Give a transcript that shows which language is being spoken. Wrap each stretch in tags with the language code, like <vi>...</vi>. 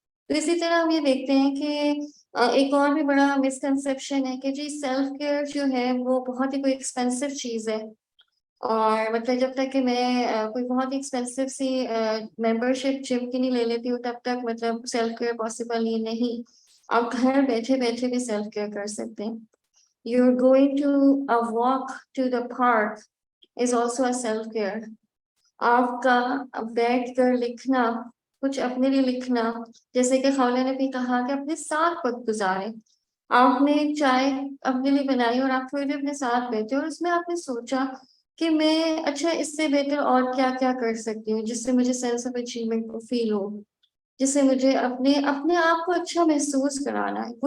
<ur>تو اسی طرح ہم یہ دیکھتے ہیں کہ ایک اور بھی بڑا مسکنسیپشن ہے کہ جی سیلف کیئر جو ہے وہ بہت ہی کوئی ایکسپینسو چیز ہے, اور مطلب جب تک کہ میں کوئی بہت ہی ایکسپینسو سی ممبر شپ جم کی نہیں لے لیتی ہوں تب تک مطلب سیلف کیئر پاسبل ہی نہیں. آپ گھر بیٹھے بیٹھے بھی سیلف کیئر کر سکتے ہیں.</ur> <en>You're going to a walk to the park is also a self care.</en> <ur>آپ کا بیٹھ کر لکھنا, کچھ اپنے لیے لکھنا, جیسے کہ خولہ نے بھی کہا کہ اپنے ساتھ وقت گزاریں. آپ نے چائے اپنے لیے بنائی اور آپ تھوڑی دیر اپنے ساتھ بیٹھے, اور اس میں آپ نے سوچا کہ میں اچھا اس سے بہتر اور کیا کیا کر سکتی ہوں جس سے مجھے سینس آف اچیومنٹ کو فیل ہو, جس سے مجھے اپنے آپ کو اچھا محسوس کرانا ہے.</ur>